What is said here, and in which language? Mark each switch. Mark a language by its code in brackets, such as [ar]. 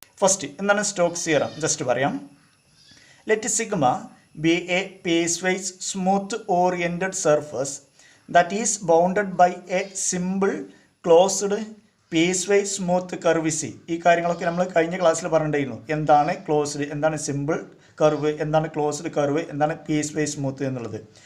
[ml] First എന്താണ് Stokes theorem just പറയാം. [en] Let sigma be a piecewise smooth oriented surface that is bounded by a simple closed piecewise smooth curve C. [ml] ഈ കാര്യങ്ങളൊക്കെ നമ്മൾ കഴിഞ്ഞ ക്ലാസ്സിൽ പറഞ്ഞിട്ടുണ്ടായിരുന്നു. എന്താണ് ക്ലോസ്ഡ്, എന്താണ് സിമ്പിൾ കർവ്, എന്താണ് ക്ലോസ്ഡ് കർവ്, എന്താണ് piecewise smooth എന്നുള്ളത്.